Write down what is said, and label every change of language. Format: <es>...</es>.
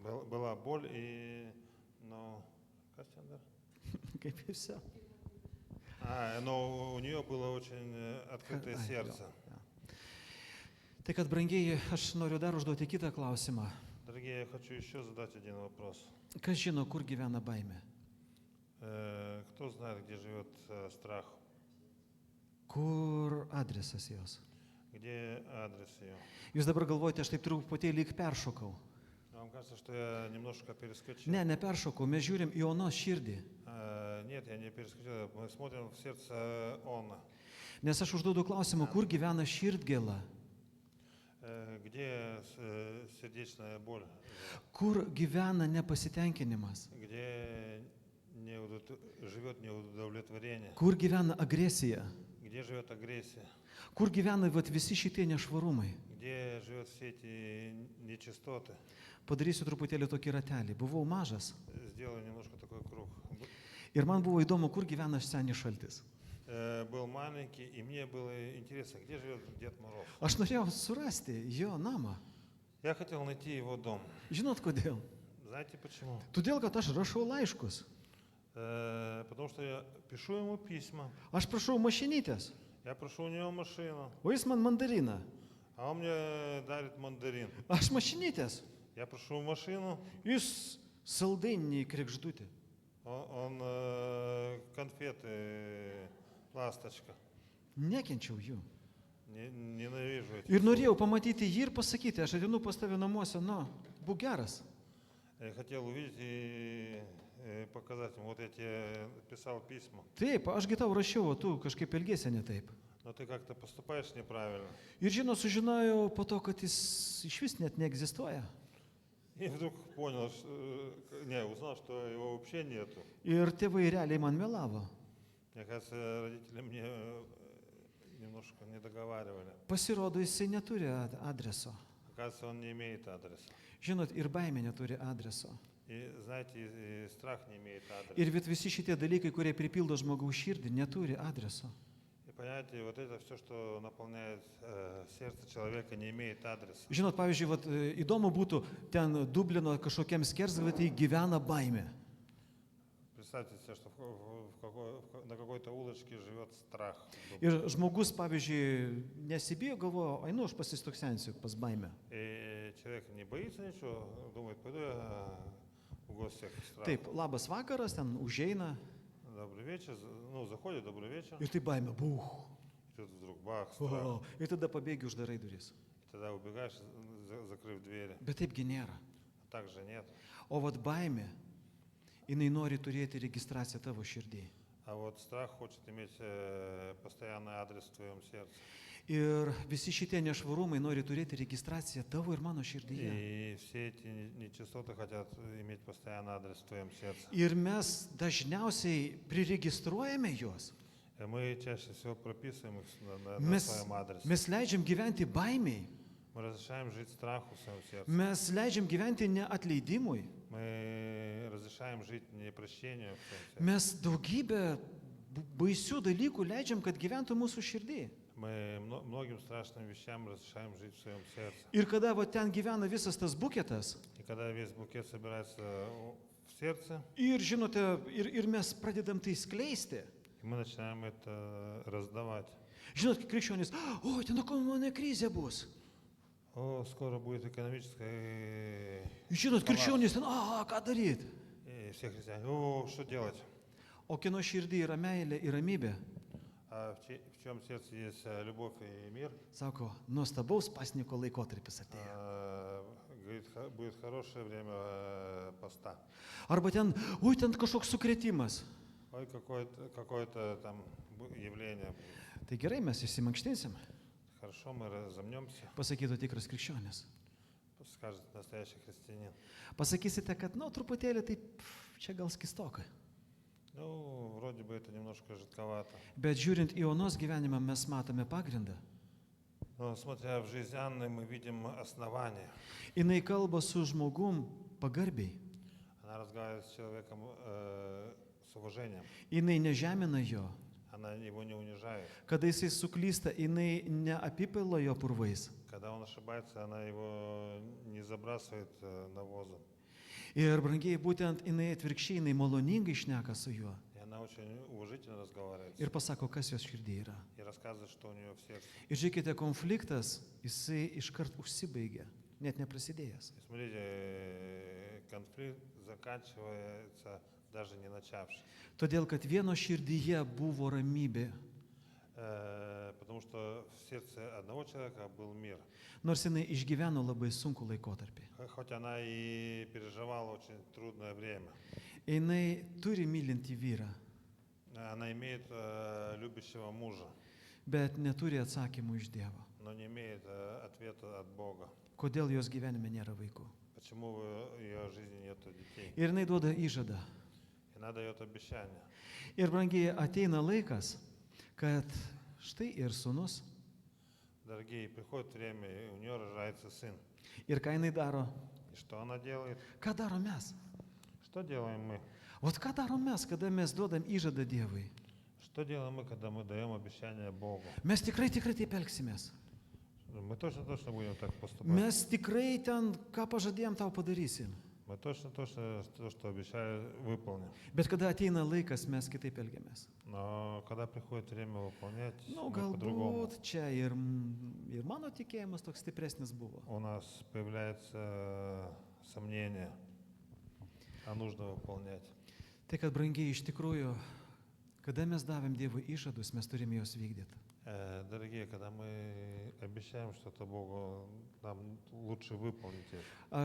<ru>Была боль и,</ru> <lt>kas ten dar? Kaip ir</lt> <ru>все. Но у нее было очень открытое сердце.</ru> <lt>Tai kad, brangieji, aš noriu dar užduoti kitą klausimą.</lt> <ru>Дорогие, я хочу еще задать один вопрос.</ru> <lt>Kas žino, kur gyvena baimė?</lt> <ru>Кто знает, где живет страх?</ru> <lt>Kur adresas jos?</lt> <ru>Где адрес ее?</ru> <lt>Jūs dabar galvojate, aš taip truputėlį lyg peršokau.</lt> <ru>Вам кажется, что я немножко перескочил?</ru> <lt>Ne peršokau, mes žiūrim į Onos širdį.</lt> <ru>Нет, я не перескочил. Мы смотрим в сердце Она.</ru> <lt>Nes aš užduodu klausimą, kur gyvena širdgėla?</lt> <ru>Где сердечная боль?</ru> <lt>Kur gyvena nepasitenkinimas?</lt> <ru>Где живет неудовлетворение?</ru> <lt>Kur gyvena agresija?</lt> <ru>Где живет агрессия?</ru> <lt>Kur gyvena visi šitie nešvarumai?</lt> <ru>Где живет все эти нечистоты?</ru> <lt>Padarysiu truputėlį tokį ratelį. Buvau mažas.</lt> <ru>Сделаю немножко такой круг.</ru> <lt>Ir man buvo įdomu, kur gyvena senis šaltis.</lt> <ru>Был маленький, и мне было интересно, где живет Дед Мороз.</ru> <lt>Aš norėjau surasti jo namą.</lt> <ru>Я хотел найти его дом.</ru> <lt>Žinot kodėl?</lt> <ru>Знаете почему?</ru> <lt>Todėl, kad aš rašau laiškus.</lt> <ru>Потому что я пишу ему письма.</ru> <lt>Aš prašau mašinytės,</lt> <ru>Я прошу у него машину,</ru> <lt>o jis man mandariną.</lt> <ru>а он мне дарит мандарин.</ru> <lt>Aš mašinytės,</lt> <ru>Я прошу машину,</ru> <lt>jis saldainiai krekždutė.</lt> <ru>он конфеты, ласточка.</ru> <lt>Nekenčiau jų.</lt> <ru>Ненавижу эти.</ru> <lt>Ir norėjau pamatyti jį ir pasakyti, aš ateinu pas tave namuose, būk geras.</lt> <ru>Я хотел увидеть и показать ему, вот я тебе писал письма,</ru> <lt>Taip, ašgi tau rašiau, o tu kažkaip elgėsi ne taip.</lt> <ru>но ты как-то поступаешь неправильно.</ru> <lt>Ir sužinojau po to, kad jis iš vis net neegzistuoja.</lt> <ru>И вдруг понял, узнал, что его вообще нету.</ru> <lt>Ir tėvai realiai man melavo.</lt> <ru>Мне кажется, родители мне немножко не договаривали.</ru> <lt>Pasirodo, jisai neturi adreso.</lt> <ru>Оказывается, он не имеет адреса.</ru> <lt>Žinot, ir baimė neturi adreso.</lt> <ru>И знаете, и страх не имеет адреса.</ru> <lt>Ir visi šitie dalykai, kurie pripildo žmogaus širdį, neturi adreso.</lt> <ru>И понятие, вот это все, что наполняет сердце человека, не имеет адреса.</ru> <lt>Žinot, pavyzdžiui, vat, įdomu būtų, ten Dublino kažkokiam skersgatviui gyvena baimė.</lt> <ru>Представьте себе, что на какой-то улочке живет страх.</ru> <lt>Ir žmogus, pavyzdžiui, nesibijo, galvoja, einu, aš pasistoksensiu pas baimę.</lt> <ru>И человек не боится ничего, думает, пойду я в гости к страху.</ru> <lt>Taip, labas vakaras, ten užeina</lt> <ru>Добрый вечер, ну, заходит, добрый вечер,</ru> <lt>ir tai baimė, buh.</lt> <ru>и тут вдруг бах, страх.</ru> <lt>O, ir tada pabėgi uždarai duris.</lt> <ru>Тогда убегаешь, закрыв двери.</ru> <lt>Bet taipgi nėra.</lt> <ru>Так же нет.</ru> <lt>O vat baimė, jinai nori turėti registraciją tavo širdį.</lt> <ru>А вот страх хочет иметь постоянный адрес в твоем сердце.</ru> <lt>Ir visi šitie nešvarumai nori turėti registraciją tavo ir mano širdyje.</lt> <ru>И все эти нечистоты хотят иметь постоянный адрес в твоем сердце.</ru> <lt>Ir mes dažniausiai priregistruojame juos.</lt> <ru>И мы чаще всего прописываем их на</ru> <lt>Mes,</lt> <ru>своем адресе.</ru> <lt>mes leidžiam gyventi baimiai.</lt> <ru>Мы разрешаем жить страху в своем сердце.</ru> <lt>Mes leidžiam gyventi neatleidimui.</lt> <ru>Мы разрешаем жить непрощению в своем сердце.</ru> <lt>Mes daugybę baisių dalykų leidžiam, kad gyventų mūsų širdį.</lt> <ru>Мы многим страшным вещам разрешаем жить в своем сердце.</ru> <lt>Ir kada va, ten gyvena visas tas buketas,</lt> <ru>И когда весь букет собирается в сердце,</ru> <lt>ir žinote, ir mes pradedam tai skleisti.</lt> <ru>и мы начинаем это раздавать.</ru> <lt>Žinot, krikščionys, oi, ten ekonominė krizė bus.</lt> <ru>О, скоро будет экономическая...</ru> <lt>Žinot, krikščionys, ten, ką daryti?</lt> <ru>И все христиане, о, что делать?</ru> <lt>O kieno širdį yra meilė ir ramybė,</lt> <ru>А в чем сердце есть любовь и мир,</ru> <lt>sako, nuostabaus pasniko laikotarpis atėjo.</lt> <ru>говорит, будет хорошее время поста.</ru> <lt>Arba ten, oi, ten kažkoks sukretimas.</lt> <ru>Ой, какое-то там явление.</ru> <lt>Tai gerai, mes išsimankštinsim,</lt> <ru>Хорошо, мы разомнемся,</ru> <lt>pasakytų tikras krikščionis.</lt> <ru>скажет настоящий христианин.</ru> <lt>Pasakysite, kad, nu, truputėlį taip, čia gal skistoka.</lt> <ru>Ну, вроде бы это немножко жидковато.</ru> <lt>Bet žiūrint į Onos gyvenimą, mes matome pagrindą.</lt> <ru>Но смотря в жизнь Анны, мы видим основание.</ru> <lt>Jinai kalba su žmogum pagarbiai.</lt> <ru>Она разговаривает с человеком с уважением.</ru> <lt>Jinai nežemina jo.</lt> <ru>Она его не унижает.</ru> <lt>Kada jisai suklysta, jinai neapipila jo purvais.</lt> <ru>Когда он ошибается, она его не забрасывает навозом.</ru> <lt>Ir brangiai, būtent jinai atvirkščiai, jinai maloningai šneka su juo.</lt> <ru>И она очень уважительно разговаривает.</ru> <lt>Ir pasako, kas jos širdį yra.</lt> <ru>И рассказывает, что у нее в сердце.</ru> <lt>Ir žiūrėkite, konfliktas, jisai iškart užsibaigia, net neprasidėjęs.</lt> <ru>И смотрите, конфликт заканчивается даже не начавшись.</ru> <lt>Todėl, kad vieno širdyje buvo ramybė,</lt> <ru>Потому что в сердце одного человека был мир.</ru> <lt>nors jinai išgyveno labai sunkų laikotarpį.</lt> <ru>Хоть она и переживала очень трудное время.</ru> <lt>Jinai turi mylinti vyrą,</lt> <ru>Она имеет любящего мужа,</ru> <lt>bet neturi atsakymų iš Dievo.</lt> <ru>но не имеет ответа от Бога.</ru> <lt>Kodėl jos gyvenime nėra vaikų.</lt> <ru>Почему в ее жизни нет детей?</ru> <lt>Ir jinai duoda įžadą.</lt> <ru>И она дает обещание.</ru> <lt>Ir brangiai, ateina laikas, kad štai ir sūnus.</lt> <ru>Дорогие, приходит время, и у нее рождается сын.</ru> <lt>Ir ką jinai daro?</lt> <ru>И что она делает?</ru> <lt>Ką darom mes?</lt> <ru>Что делаем мы?</ru> <lt>Ot ką darom mes, kada mes duodam įžadą Dievui?</lt> <ru>Что делаем мы, когда мы даем обещание Богу?</ru> <lt>Mes tikrai taip elgsimės.</lt> <ru>Мы точно будем так поступать.</ru> <lt>Mes tikrai ten, ką pažadėjom, tau padarysim.</lt> <ru>Мы точно то, что обещали, выполним.</ru> <lt>Bet kada ateina laikas, mes kitaip elgiamės.</lt> <ru>Но когда приходит время выполнять,</ru> <lt>Nu,</lt> <ru>мы по-другому.</ru> <lt>galbūt čia ir mano tikėjimas toks stipresnis buvo.</lt> <ru>У нас появляется сомнение, а нужно выполнять.</ru> <lt>Tai, kad brangiai iš tikrųjų, kada mes davėm Dievui įžadus, mes turime juos vykdyti.</lt> <ru>Дорогие, когда мы обещаем что-то Богу, нам лучше выполнить это.</ru>